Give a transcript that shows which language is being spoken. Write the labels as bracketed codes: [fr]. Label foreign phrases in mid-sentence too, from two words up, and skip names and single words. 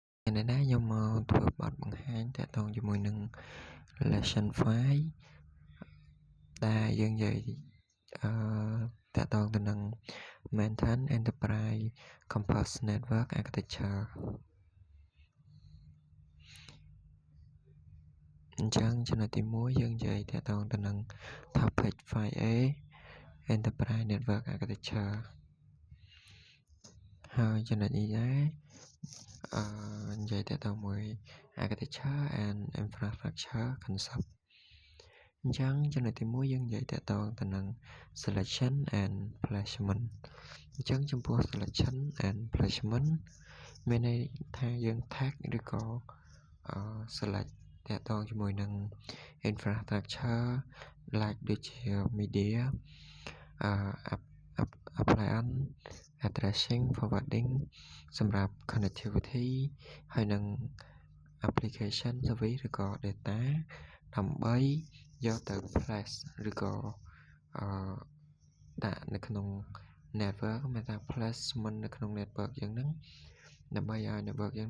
[vi] Cho nên [km] ខ្ញុំមកធ្វើបទបង្ហាញតាក់ទងជាមួយនឹង lesson 5 ដែលយើងនិយាយតាក់ទងទៅនឹង [en] maintain enterprise campus network architecture [km] អញ្ចឹងចំណុចទី1យើងនិយាយតាក់ទងទៅនឹង [en] topic 5A enterprise network architecture [km] ហើយចំណុចនេះដែរនិយាយតាក់ទងមួយ [en] architecture and infrastructure concept [km] អញ្ចឹងចំណុចទី1យើងនិយាយតាក់ទងទៅនឹង [en] selection and placement [km] អញ្ចឹងចំពោះ [en] selection and placement [km] មានន័យថាយើង tag ឬក៏ select តាក់ទងជាមួយនឹង [en] infrastructure like [km] ដូចជា media [en] appliance addressing forwarding [km] សម្រាប់ connectivity ហើយនឹង [en] application service [km] ឬក៏ data ដើម្បីយកទៅ place ឬក៏ដាក់នៅ ក្នុង network មានថា placement នៅក្នុង network យើងហ្នឹងដើម្បីឲ្យ network យើង